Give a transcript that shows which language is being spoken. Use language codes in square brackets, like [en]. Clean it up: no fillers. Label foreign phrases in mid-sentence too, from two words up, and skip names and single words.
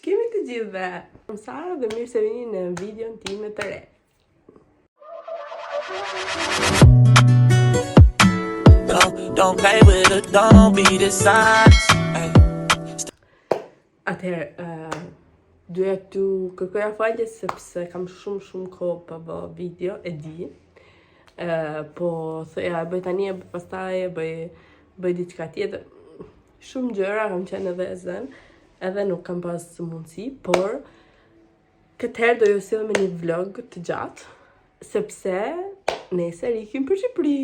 [sq] të gjithëve! Jam Sara dhe mirë se vini në videon time të re. [en] Don't play with it, don't be dishonest. [sq] Atëherë, duhet t'ju kërkoja falje sepse kam shumë kohë pa bë video, e di. Po thoya bëj tani e pastaj bëj diçka tjetër. Shumë gjëra kam qenë edhe e zën, edhe nuk kam pas mundësi, por këtë herë do ju sjell me një vlog të gjatë, sepse nesër ikim për Shqipëri.